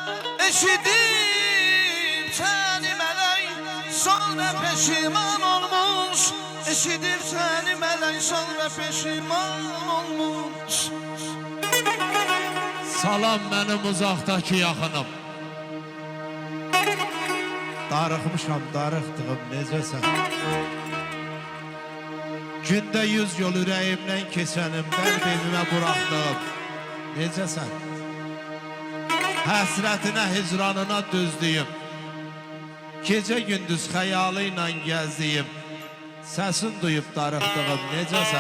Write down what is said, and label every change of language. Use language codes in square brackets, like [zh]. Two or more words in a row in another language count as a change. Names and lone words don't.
[tr] Eşidip seni melek sonra peşiman olmuş. Eşidip seni melek sonra peşiman olmuş. Salam benim uzaktaki yakınım. [az] Darıxmışam, darıxdığım necəsən? Gündə 100 yol ürəyimdən keçənim, qəlb evimə buraxdığım necəsən? Həsrətinə, hicranına düzdüyüm, gecə gündüz xəyalı ilə gəzdiyim, səsin duyub darıxdığım necəsən?